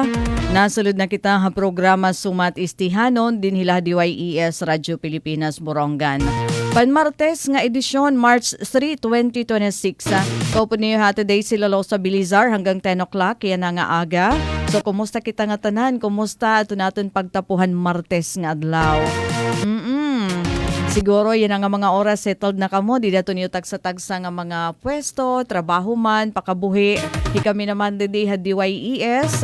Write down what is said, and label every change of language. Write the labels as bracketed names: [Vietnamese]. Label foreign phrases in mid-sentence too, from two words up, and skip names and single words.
[Waray] Nasulod na kita ha programa Sumat Istihanon din hila DYES Radyo Pilipinas Borongan. Panmartes nga edisyon March 3, 2026. Kaupo niyo ha today sila Losa Bilizar hanggang 10 o'clock kaya na nga aga. So kumusta kita nga tanan? Kumusta ato natin pagtapuhan Martes nga adlaw? Siguro yan ang mga oras settled na kamo, di dato niyo tagsa-tagsa nga mga pwesto, trabaho man, pakabuhi. Kami naman din ha DYES.